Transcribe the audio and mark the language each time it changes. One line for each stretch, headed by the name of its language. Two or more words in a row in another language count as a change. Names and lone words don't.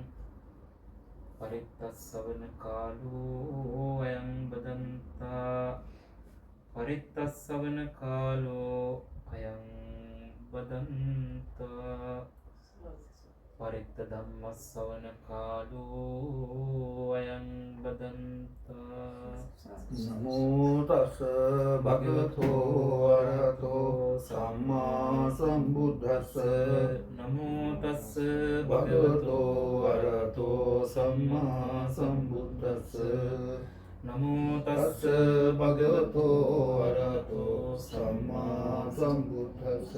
Pali: පරිත්තස්සවන කාලෝ අයං බදන්තා පරිත්තස්සවන කාලෝ අයං බදන්තා පරිත්ත ධම්මස්සවන කාලෝ අයං බදන්තා. නමෝ තස් භගවතෝ අරහතෝ සම්මා සම්බුද්දස්ස. නමෝ තස් භගවතෝ අරහතෝ සම්මා සම්බුද්දස්ස නමෝ තස්ස භගවතෝ අරහතෝ සම්මා සම්බුද්දස්ස